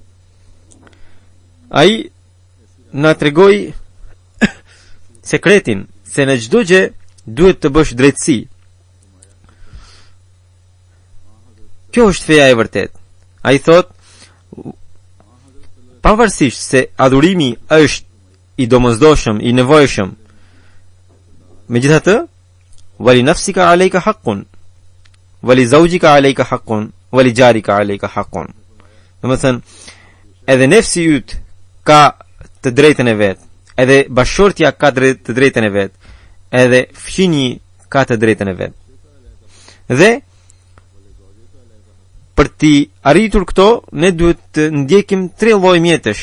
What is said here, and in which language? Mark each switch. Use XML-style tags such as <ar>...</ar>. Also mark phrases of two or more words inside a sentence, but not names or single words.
<sq>Ai na tregoi sekretin se në çdo gjë duhet të bësh drejtësi. Kjo është feja e vërtet. Ai thot, pavarësisht se adhurimi është i domosdoshëm, i nevojshëm, megjithatë,</sq> <ar>ولنفسك عليك حق ولزوجك عليك حق ولجارك عليك حق.</ar> <sq>Domethënë, edhe nefsi yt ka të drejtën e vet, edhe bashortja ka të drejtën e vet, edhe fëmijë ka të drejtën e vet. Dhe për të arritur këto, ne duhet të ndjekim 3 lloj mjetësh.</sq>